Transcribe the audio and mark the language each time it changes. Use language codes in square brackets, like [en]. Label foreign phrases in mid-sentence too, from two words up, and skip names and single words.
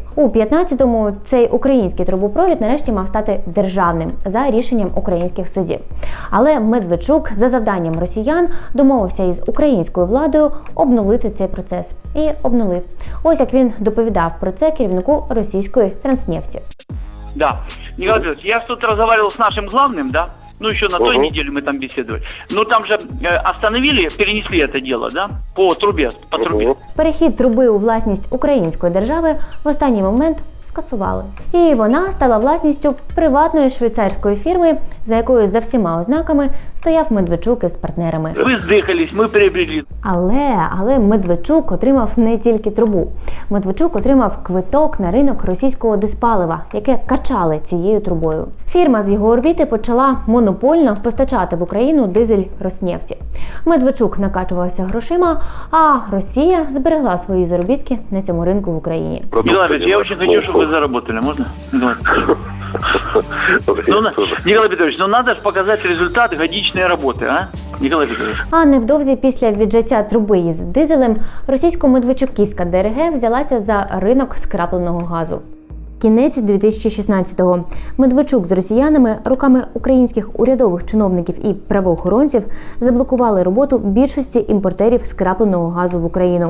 [uk] У 15-му цей український трубопровід нарешті мав стати державним за рішенням українських судів. Але Медведчук за завданням росіян домовився із українською владою обнулити цей процес. І обнулив. Ось як він доповідав про це керівнику російської Транснефті. [ru] Да. Николай Петрович, я тут разговаривал с нашим главным, да? Ну, еще на той неделе мы там беседовали. Но там же остановили, перенесли это дело, да? По трубе, по трубе. [uk] Перехід труби у власність української держави в останній момент скасували. І вона стала власністю приватної швейцарської фірми, за якою за всіма ознаками стояв Медведчук із партнерами. [ru] Вы сдыхались, мы приобрели. [uk] Але Медведчук отримав не тільки трубу. Медведчук отримав квиток на ринок російського диспалива, яке качали цією трубою. Фірма з його орбіти почала монопольно постачати в Україну дизель Роснефті. Медведчук накачувався грошима, а Росія зберегла свої заробітки на цьому ринку в Україні. [ru] Николай Петрович, я очень хочу, чтобы вы заработали, можно? Николай Петрович, ну надо же показать результат годичной работы, а? Николай Петрович. [uk] А невдовзі після віджаття труби із дизелем російсько-медведчуківська ДРГ взялася за ринок скрапленого газу. Кінець 2016-го. Медведчук з росіянами руками українських урядових чиновників і правоохоронців заблокували роботу більшості імпортерів скрапленого газу в Україну.